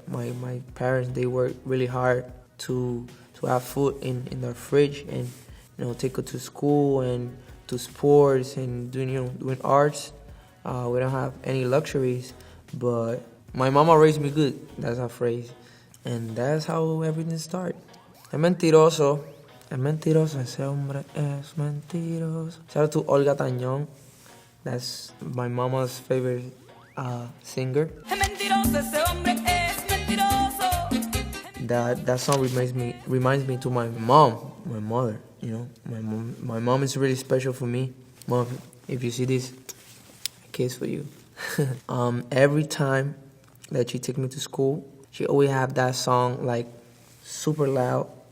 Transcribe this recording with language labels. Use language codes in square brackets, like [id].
[en] My parents, they worked really hard to have food in their fridge and take it to school and to sports and doing arts. We don't have any luxuries, but my mama raised me good. That's her phrase, and that's how everything started. [es] Es mentiroso, ese hombre es mentiroso. [en] Shout out to Olga Tañón. That's my mama's favorite singer. [es] Es mentiroso, ese hombre es mentiroso. [en] That song reminds me to my mom, my mother. My mom is really special for me. Mom, if you see this, a kiss for you. Every time that she take me to school, she always have that song like super loud.